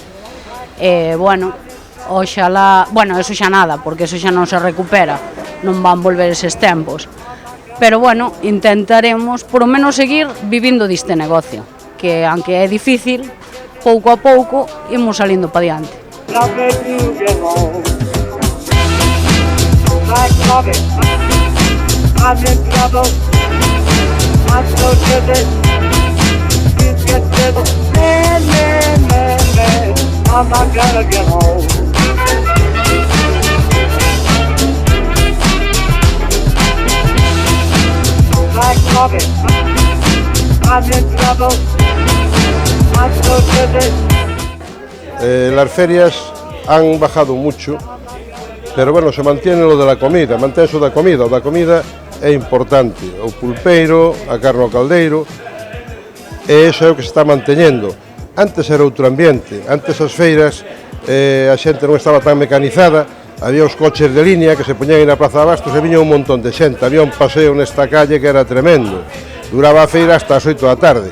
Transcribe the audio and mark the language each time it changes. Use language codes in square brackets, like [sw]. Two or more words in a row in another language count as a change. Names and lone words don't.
[gl] Bueno, oxalá, bueno, eso xa nada, porque eso xa non se recupera, non van volver eses tempos. Pero bueno, intentaremos [es] por lo menos [gl] seguir vivindo deste negocio, que aunque é difícil, pouco a pouco imos salindo para diante. [en] Like Robin, I'm in trouble. I'm so driven. You get driven. Man. I'm not gonna get home. Like Robin, I'm in trouble. I'm so driven. [es] Las ferias han bajado mucho. Pero bueno, se mantiene lo de la comida, [gl] mantén eso da comida, o da comida é importante, o pulpeiro, a carne ao caldeiro, e iso é o que se está manteñendo. Antes era outro ambiente, antes as feiras a xente non estaba tan mecanizada, había os coches de línea que se poñían na Praza de Abastos e viña un montón de xente, había un paseo nesta calle que era tremendo, duraba a feira hasta as 8 da tarde.